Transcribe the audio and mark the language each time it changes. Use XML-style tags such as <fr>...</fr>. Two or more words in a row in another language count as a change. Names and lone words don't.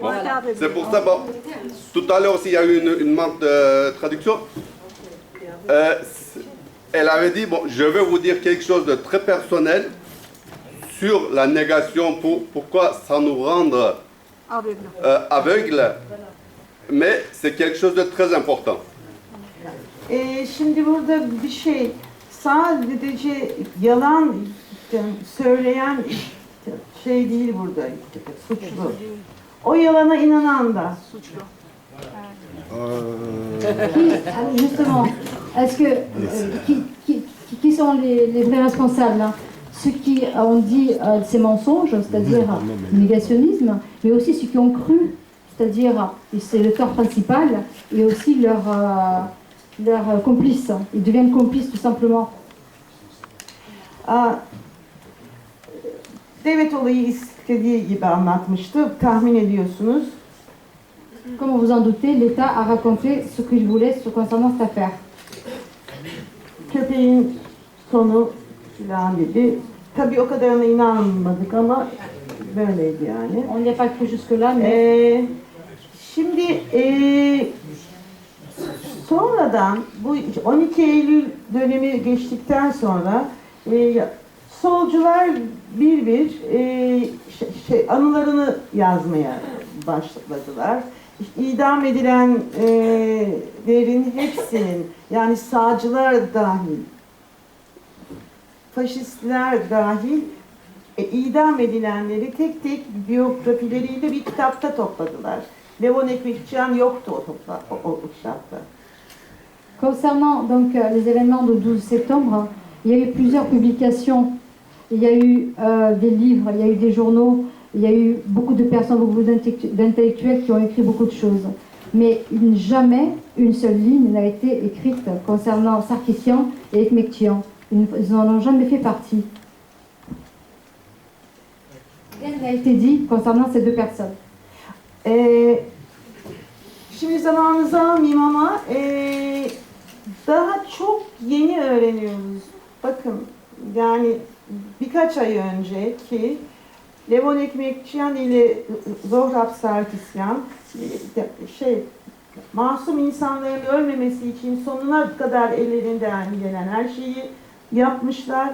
<fr>Bon, c'est pour ça, bon, tout à l'heure aussi, il y a eu une manque de traduction. Elle avait dit, bon, je vais vous dire quelque chose de très personnel sur la négation, pourquoi ça nous rend aveugles, mais c'est quelque chose de très important.</fr> <tr>Şimdi burada bir şey, sadece yalan söyleyen şey değil burada suçlu. O yalana inanan da suçlu.</tr> <fr>Justement, est-ce que qui sont les vrais responsables, hein? Ceux qui ont dit ces mensonges, c'est-à-dire le négationnisme, mais aussi ceux qui ont cru, c'est-à-dire c'est le tort principal, et aussi leurs complices. Ils deviennent complices tout simplement.</fr> <tr>Devlet olayı istediği gibi anlatmıştı, tahmin ediyorsunuz.</tr> <fr>Comme vous en doutez, l'État a raconté ce qu'il voulait concernant cette affaire.</fr> <tr>Köpeğin sonu filan dedi, tabii o kadarına inanmadık ama böyleydi yani.</tr> <fr>On n'y a pas cru jusque-là, mais</fr> <tr>Şimdi sonradan bu 12 Eylül dönemi geçtikten sonra solcular bir anılarını yazmaya başladılar. İşte idam edilenlerin hepsinin, yani sağcılar dahil, faşistler dahil idam edilenleri tek tek biyografileriyle bir kitapta topladılar. Levon Ekmekçiyan yoktu o kitapta.</tr> <fr>concernant donc les événements de 12 septembre, il y a eu plusieurs publications. Il y a eu des livres, il y a eu des journaux, il y a eu beaucoup de personnes, beaucoup d'intellectuels qui ont écrit beaucoup de choses. Mais jamais une seule ligne n'a été écrite concernant Sarkissian et Ekmekçiyan. Ils n'en ont jamais fait partie. Rien n'a été dit concernant ces deux personnes.</fr> <tr>Şimdi zamanınızı almayayım ama daha çok yeni öğreniyoruz. Bakın yani birkaç ay önce ki Levon Ekmekçiyan ile Zohrab Sarkisyan masum insanların ölmemesi için sonuna kadar ellerinden gelen her şeyi yapmışlar.</tr>